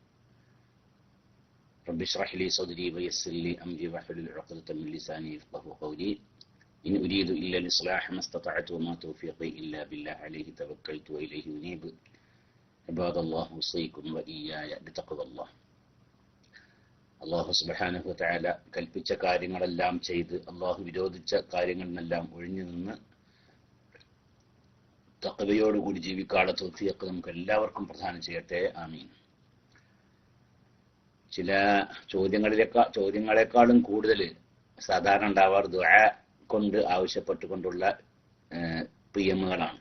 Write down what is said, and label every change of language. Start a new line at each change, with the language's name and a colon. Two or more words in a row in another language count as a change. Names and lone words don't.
Arabic: رب اشرح لي صدري ويسر لي أمري واحلل عقدة من لساني يفقهوا قولي. إن أريد إلا الإصلاح ما استطعت وما توفيقي إلا بالله عليه توكلت وإليه أنيب. عباد الله أوصيكم وإياي بتقوى الله.
Malayalam: അള്ളാഹു
Arabic: سبحانه وتعالى
Malayalam: കൽപ്പിച്ച കാര്യങ്ങളെല്ലാം ചെയ്ത് അള്ളാഹു വിരോധിച്ച കാര്യങ്ങളിൽ നിന്നെല്ലാം ഒഴിഞ്ഞു നിന്ന് തഖ്വയോടുകൂടി ജീവിക്കാനുള്ള തൗഫീഖ് നമുക്ക് എല്ലാവർക്കും പ്രദാനം ചെയ്യട്ടെ. ആമീൻ. ചില ചോദ്യങ്ങളെക്കാളും കൂടുതൽ സാധാരണ ഉണ്ടാവാറ് ദുആ കൊണ്ട് ആവശ്യപ്പെട്ടുകൊണ്ടുള്ള പ്രിയമുകളാണ്.